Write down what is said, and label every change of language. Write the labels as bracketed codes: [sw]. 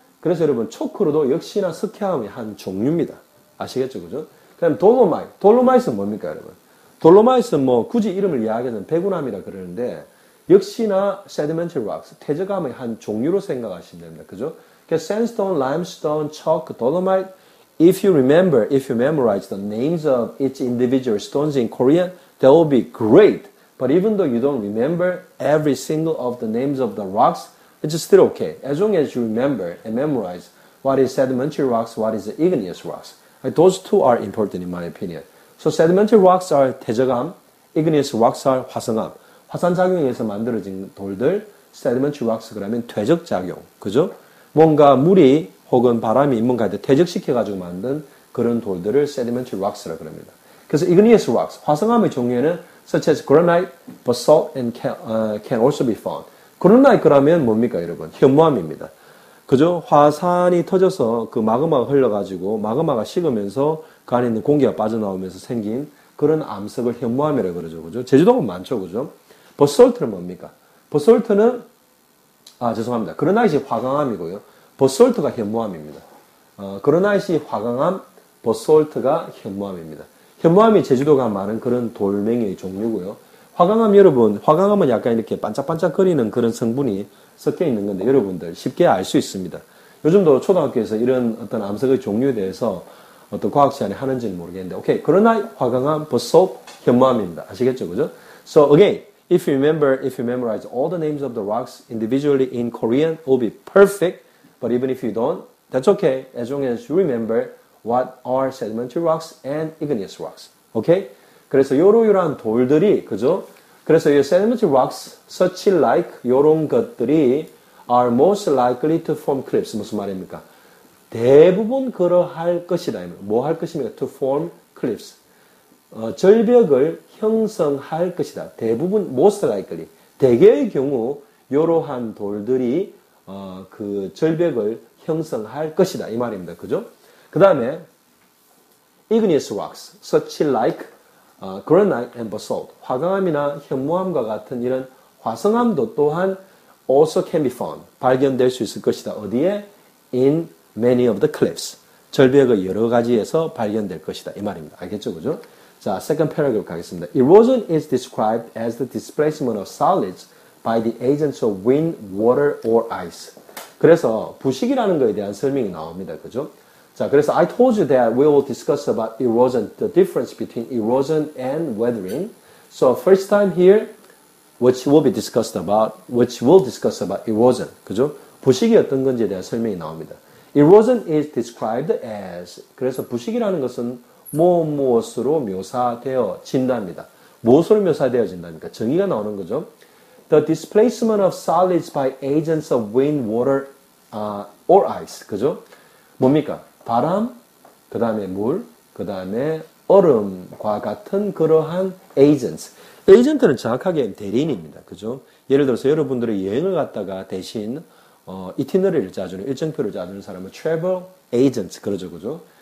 [ko] 그래서 여러분 초크로도 역시나 석회암의 한 종류입니다. 아시겠죠, 그죠? 그다음 돌로마이트는 뭡니까, 여러분? 돌로마이트는 뭐 굳이 이름을 이야기하면 배구암이라 그러는데 역시나 sedimentary rocks, 퇴적암의 한 종류로 생각하시면 됩니다. 그죠? 그래서 sandstone, limestone, chalk, dolomite. [en] If you memorize the names of each individual stones in Korean, that will be great. But even though you don't remember every single of the names of the rocks, it's still okay. As long as you remember and memorize what is sedimentary rocks, what is igneous rocks. Those two are important in my opinion. So sedimentary rocks are 퇴적암, igneous rocks are 화성암. [ko] 화산작용에 의해서 만들어진 돌들, sedimentary rocks 그러면 퇴적작용. 그죠? 뭔가 물이 혹은 바람이 뭔가 할 때 퇴적시켜가지고 만든 그런 돌들을 sedimentary rocks라고 합니다. 그래서 igneous rocks, 화성암의 종류에는 [en] such as granite, basalt, and can also be found. [ko] granite 그러면 뭡니까, 여러분? 현무암입니다. 그죠? 화산이 터져서 그 마그마가 흘러가지고 마그마가 식으면서 그 안에 있는 공기가 빠져나오면서 생긴 그런 암석을 현무암이라고 그러죠. 그죠? 제주도는 많죠. 그죠? 바솔트는 뭡니까? 바솔트는 죄송합니다. 그라나이트이 화강암이고요. 바솔트가 현무암입니다. 그라나이트이 화강암, 바솔트가 현무암입니다. 현무암이 제주도가 많은 그런 돌멩이의 종류고요. 화강암 여러분, 화강암은 약간 이렇게 반짝반짝거리는 그런 성분이 섞여 있는 건데 여러분들 쉽게 알 수 있습니다. 요즘도 초등학교에서 이런 어떤 암석의 종류에 대해서 어떤 과학 시간에 하는지는 모르겠는데, 오케이. 그러나 화강암, basalt, 현무암입니다. 아시겠죠? 그죠? [en] So again, if you memorize all the names of the rocks individually in Korean, it will be perfect. But even if you don't, that's okay. As long as you remember what are sedimentary rocks and igneous rocks. Okay? [ko] 그래서 요러요러한 돌들이, 그죠? 그래서 이 sedimentary rocks, such like, 요런 것들이 [en] are most likely to form cliffs. [ko] 무슨 말입니까? 대부분 그러할 것이다. 뭐 할 것입니까? [en] To form cliffs. [ko] 절벽을 형성할 것이다. 대부분, most likely. 대개의 경우, 이러한 돌들이, 그 절벽을 형성할 것이다. 이 말입니다. 그죠? 그 다음에, [en] igneous rocks, such like, granite and basalt. [ko] 화강암이나 현무암과 같은 이런 화성암도 또한 [en] also can be found. [ko] 발견될 수 있을 것이다. 어디에? [en] In many of the cliffs. [ko] 절벽의 여러 가지에서 발견될 것이다. 이 말입니다. 알겠죠? 그죠? 자, [en] second paragraph [ko] 가겠습니다. [en] Erosion is described as the displacement of solids by the agents of wind, water, or ice. [ko] 그래서 부식이라는 것에 대한 설명이 나옵니다. 그죠? 자, 그래서 [en] I told you that we will discuss about erosion, the difference between erosion and weathering. So first time here, which will discuss about erosion. [ko] 그죠? 부식이 어떤 건지에 대한 설명이 나옵니다. [en] Erosion is described as, [ko] 그래서 부식이라는 것은 무엇으로 묘사되어진답니다. 무엇으로 묘사되어진답니까? 정의가 나오는 거죠. [en] The displacement of solids by agents of wind, water, or ice. [ko] 그죠? 뭡니까? 바람, 그 다음에 물, 그 다음에 얼음과 같은 그러한 agents. 에이전트는 정확하게 대리인입니다. 그죠? 예를 들어서 여러분들이 여행을 갔다가 대신 이티너리를 짜주는 일정표를 짜주는 사람은 travel agent 그러죠. 그죠?